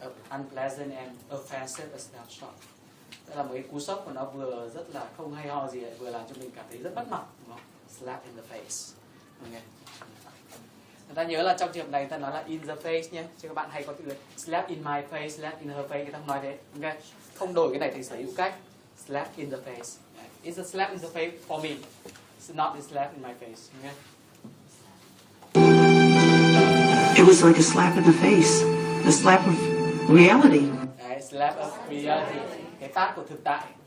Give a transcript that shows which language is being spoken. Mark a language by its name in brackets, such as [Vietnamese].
[English] Unpleasant and offensive is not shock. [Vietnamese] Đó là một cái cú sốc mà nó vừa rất là không hay ho gì, vừa làm cho mình cảm thấy rất mất mặt, đúng không? [English] Slap in the face. [Vietnamese] Okay. Người ta nhớ là trong trường hợp này người ta nói là [English] in the face [Vietnamese] nhé, chứ các bạn hay có từ [English] slap in my face, slap in her face, [Vietnamese] người ta không nói thế. Okay. Không đổi cái này thành sở hữu cách. [English] Slap in the face. It's a slap in the face for me. It's not a slap in my face. Okay. It was like a slap in the face. A slap of reality. Slap of reality. [Vietnamese] Cái tát của thực tại.